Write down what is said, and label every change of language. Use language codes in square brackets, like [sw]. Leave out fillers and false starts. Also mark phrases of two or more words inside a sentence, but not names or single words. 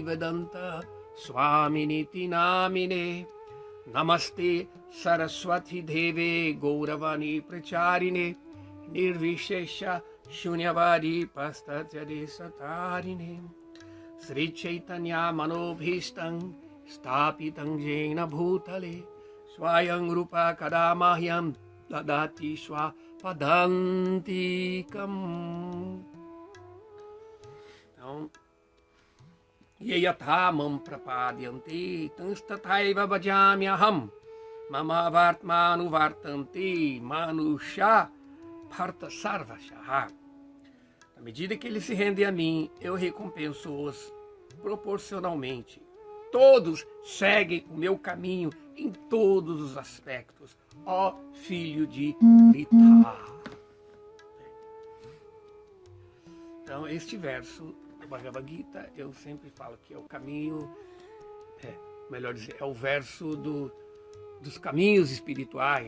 [sa] वेदान्त स्वामिनिति नामिने नमस्ते सारस्वती देवे गौरवाणी प्रचारिणे निर्विशेष शून्यवादि पाश्चात्य सतारिणे श्री चैतन्य मनोऽभीष्टं स्थापितं येन भूतले स्वयं रूप कदामह्यं ददाति स्व पदान्तिकम्. Então, येयथामाम् प्रपद्यन्ति तांस्तथैव भजाम्यहम् मम वर्त्मानु वर्तन्ति मनुषा भर्त सर्वशः. [pt] À medida que eles se rendem a mim, eu recompenso-os proporcionalmente. Todos seguem o meu caminho em todos os aspectos, ó filho de Pritha. Então, este verso do Bhagavad Gita, eu sempre falo que é o caminho, melhor dizer, é o verso dos caminhos espirituais.